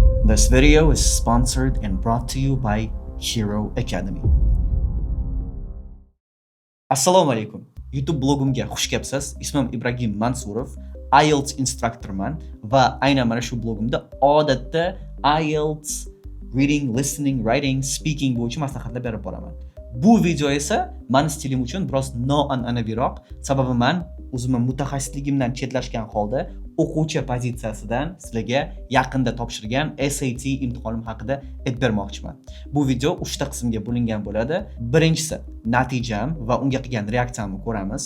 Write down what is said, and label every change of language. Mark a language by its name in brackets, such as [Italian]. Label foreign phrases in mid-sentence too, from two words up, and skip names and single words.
[English] This video is sponsored and brought to you by Hero Academy. [Uzbek] Assalomu alaykum. YouTube blogimga xush kelibsiz. Ismim Ibragim Mansurov, IELTS instruktorman va aynan mana shu blogimda odatda [English] IELTS reading, listening, writing, speaking [Uzbek] bo'yicha maslahatlar berib boraman. Bu video esa men stilim uchun biroz noan'anaviroq, sababi men o'zimni mutaxassisligimdan chetlashgan holda o'quvchi pozitsiyasidan sizlarga yaqinda topshirgan SAT imtihonim haqida aytib bermoqchiman. Bu video 3 ta qismga bo'lingan bo'ladi. Birinchisi natijam va unga qilgan reaksiyamni ko'ramiz.